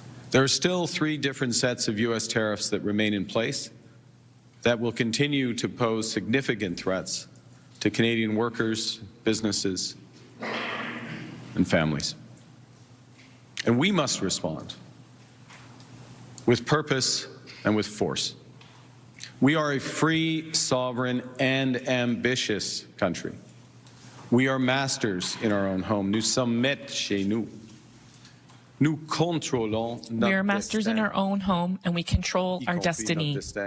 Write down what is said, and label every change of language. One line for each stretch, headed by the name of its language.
English: There are still 3 different sets of U.S. tariffs that remain in place that will continue to pose significant threats to Canadian workers, businesses, and families. And we must respond with purpose and with force. We are a free, sovereign, and ambitious country. We are masters in our own home.
French: Nous sommes maîtres chez nous. Nous contrôlons notre destin.
English: We are masters in our own home, and we control our destiny.